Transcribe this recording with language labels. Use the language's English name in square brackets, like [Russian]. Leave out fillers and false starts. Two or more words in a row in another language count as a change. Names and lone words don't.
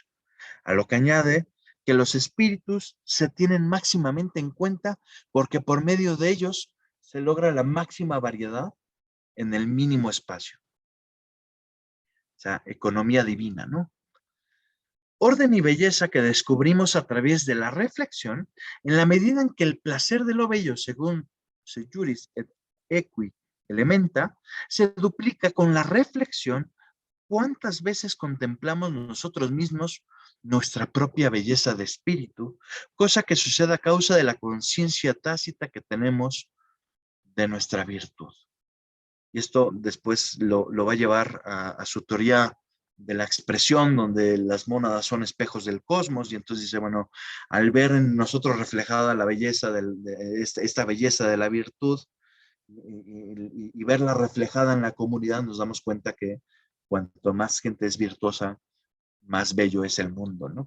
[Spanish] A lo que añade que los espíritus se tienen máximamente en cuenta porque por medio de ellos se logra la máxima variedad en el mínimo espacio. O sea, economía divina, ¿no? Orden y belleza que descubrimos a través de la reflexión, en la medida en que el placer de lo bello, según se [Latin] juris et equi elementa, [Spanish] se duplica con la reflexión. ¿Cuántas veces contemplamos nosotros mismos nuestra propia belleza de espíritu? Cosa que sucede a causa de la conciencia tácita que tenemos de nuestra virtud. Y esto después lo va a llevar a su teoría de la expresión, donde las mónadas son espejos del cosmos, y entonces dice, bueno, al ver en nosotros reflejada la belleza, esta belleza de la virtud, y verla reflejada en la comunidad, nos damos cuenta que cuanto más gente es virtuosa, más bello es el mundo, ¿no?